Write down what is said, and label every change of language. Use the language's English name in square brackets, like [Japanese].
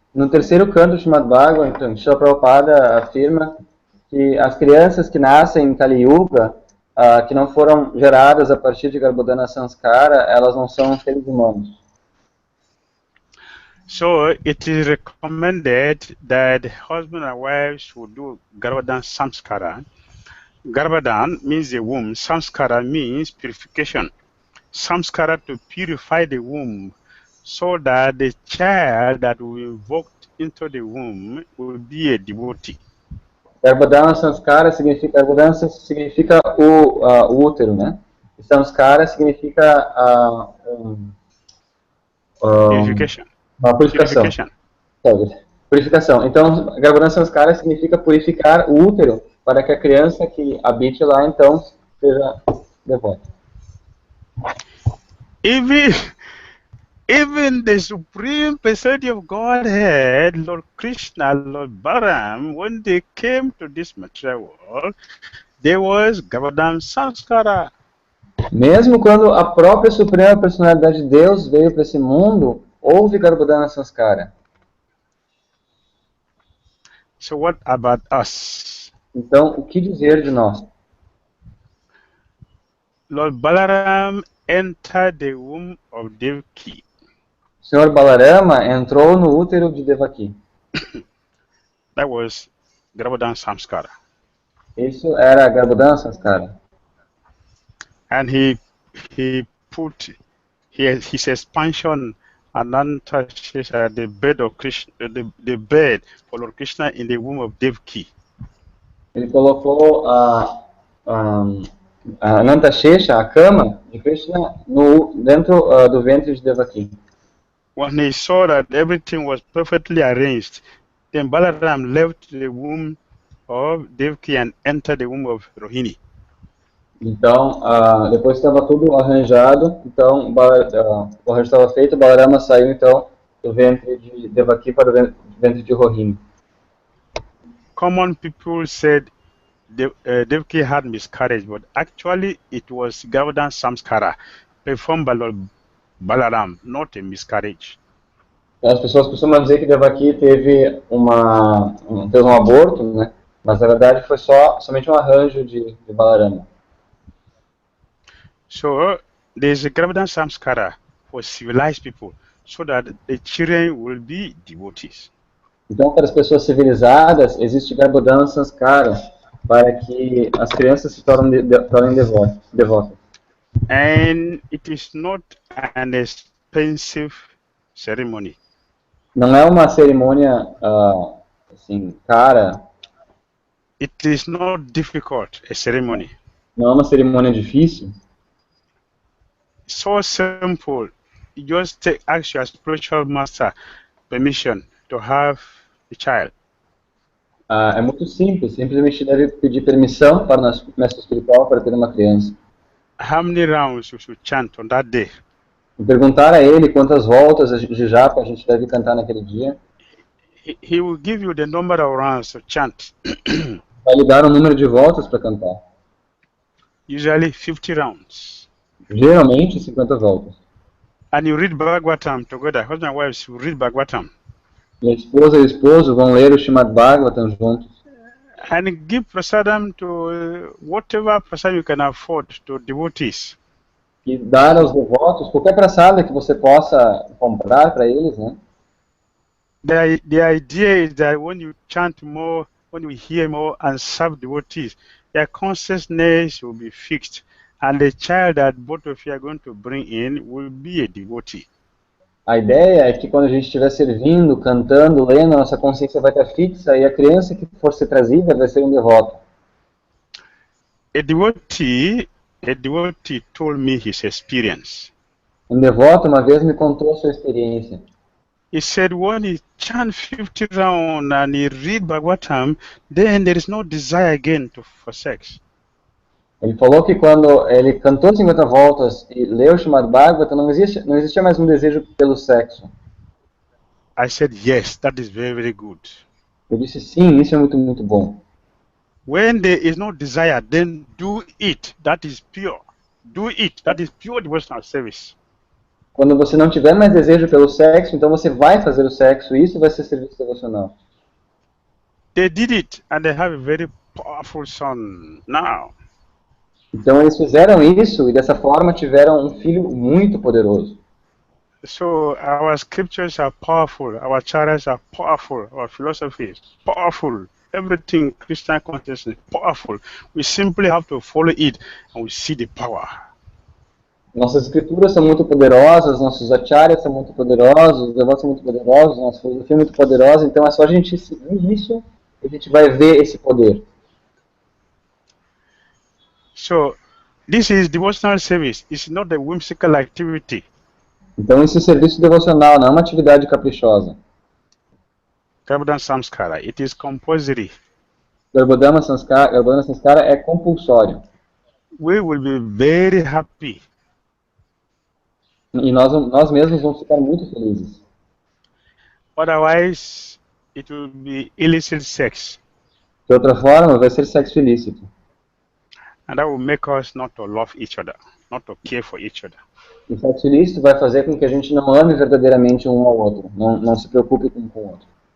[Portuguese] No terceiro canto, chamado Bhagavatam, Srila Prabhupada afirma que as crianças que nascem em Kali Yuga, que não foram geradas a partir de Garbhodana Sanskara, elas não são seres humanos. [English] So it is recommended that husband and wife should do Garbhadan Samskara. Garbhadan means the womb. Samskara means purification. Samskara to purify the womb so that the child that will be invoked into the womb will be a devotee. [Portuguese] Garbhodana Sanskara significa o útero, né? E Samskara significa [English] Purification. [Portuguese] a purificação. Purificação. Então, Garbhodana Sanskara significa purificar o útero para que a criança que habite lá, então, seja devota. [English] Even the Supreme Personality of Godhead, Lord Krishna, Lord Balaram, when they came to this material world, there was Garbhodana Samskara. [Portuguese] Mesmo quando a própria Suprema Personalidade de Deus veio para esse mundo, houve Garbhodana Sanskara. [English] So what about us? [Portuguese] Então, o que dizer de nós? [English] Lord Balaram entered the womb of Devaki. [Portuguese] O Senhor Balarama entrou no útero de Devaki. [English] That was Garbhodana Samskara. [Portuguese] Isso era Garbhodana Sanskara. [English] And he put his expansion Ananta Shesha, the bed of Krishna, the bed for Lord Krishna in the womb of Devaki. [Portuguese] Ele colocou a Ananta Shesha, a cama de Krishna, dentro do ventre de Devaki. [English] When he saw that everything was perfectly arranged, then Balaram left the womb of Devaki and entered the womb of Rohini. [Portuguese] Então, depois que estava tudo arranjado, então o arranjo estava feito, Balarama saiu então do ventre de Devaki para o ventre de Rohini. [English] Common people said Devaki had miscarriage, but actually it was Garbhodana Samskara performed by Lord Balaram, not a miscarriage. [Portuguese] As pessoas costumam dizer que Devaki teve um aborto, né? Mas na verdade foi somente um arranjo de Balarama. [English] So there is a Garbhodana Samskara for civilized people, so that the children will be devotees. [Portuguese] Então, para as pessoas civilizadas, existe Garbhodana Sanskara para que as crianças se tornem devotas. [English] And it is not an expensive ceremony. [Portuguese] Não é uma cerimônia assim cara. [English] It is not difficult, a ceremony. [Portuguese] Não é uma cerimônia difícil. [English] So simple. You just ask your spiritual master permission to have a child. [Portuguese] É muito simples. Simplesmente deve pedir permissão para o nosso mestre espiritual para ter uma criança. [English] How many rounds you should chant on that day? [Portuguese] E perguntar a ele quantas voltas de japa a gente deve cantar naquele dia. [English] He will give you the number of rounds to chant. [Portuguese] Vai lhe dar um número de voltas para cantar. [English] Usually 50 rounds. [Portuguese] Geralmente 50 voltas. [English] And you read Bhagavatam together. Husband and wife will read Bhagavatam. [Portuguese] E a esposa e o esposo vão ler o Srimad Bhagavatam juntos. [English] And give prasadam to whatever prasadam you can afford to devotees. [Portuguese] E dar aos devotos qualquer prasada que você possa comprar para eles, né? [English] The idea is that when you chant more, when you hear more and serve devotees, their consciousness will be fixed, and the child that both of you are going to bring in will be a devotee. [Portuguese] A ideia é que quando a gente estiver servindo, cantando, lendo, a nossa consciência vai estar fixa e a criança que for ser trazida vai ser um devoto. [English] A devotee told me his experience. [Portuguese] Um devoto uma vez me contou a sua experiência. [English] He said when he chant 50 rounds and he read Bhagavatam, then there is no desire again for sex. [Portuguese] Ele falou que quando ele cantou 50 voltas e leu o Srimad Bhagavatam, não existia mais um desejo pelo sexo. [English] I said, yes, that is very, very good. [Portuguese] Eu disse, sim, isso é muito, muito bom. [English] When there is no desire, then do it. That is pure. Do it. That is pure devotional service. [Portuguese] Quando você não tiver mais desejo pelo sexo, então você vai fazer o sexo, e isso vai ser serviço devocional. [English] They did it, and they have a very powerful son now. [Portuguese] Então eles fizeram isso, e dessa forma tiveram um filho muito poderoso. [English] So our scriptures are powerful, our charters are powerful, our philosophy is powerful, everything Christian consciousness is powerful. We simply have to follow it, and we see the power. [Portuguese] Nossas escrituras são muito poderosas, nossos acharyas são muito poderosos, os devotos são muito poderosos, nossa filosofia é muito poderosa, então é só a gente seguir isso e a gente vai ver esse poder. [English] So this is devotional service. It's not a whimsical activity. [Portuguese] Então esse serviço devocional não é uma atividade caprichosa. [English] Garbhodana Samskara, it is compulsory. [Portuguese] Garbhodana Sanskara é compulsório. [English] We will be very happy. [Portuguese] E nós mesmos vamos ficar muito felizes. [English] Otherwise, it will be illicit sex. [Portuguese] De outra forma, vai ser sexo ilícito. [English] And that will make us not to love each other, not to care for each other. [Portuguese] O sexo ilícito vai fazer com que a gente não ame verdadeiramente um ao outro, não se preocupe com o outro.